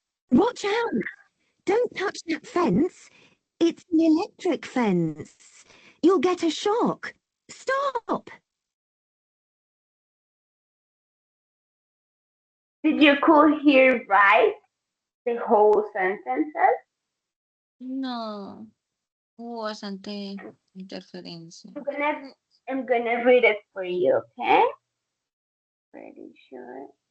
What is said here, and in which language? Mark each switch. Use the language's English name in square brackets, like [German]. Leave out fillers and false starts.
[English] Watch out! Don't touch that fence. It's an electric fence. You'll get a shock. Stop! Did you could hear right the whole sentences? [Spanish] No, hubo bastante interferencia. [English] I'm gonna read it for you, okay? Pretty sure.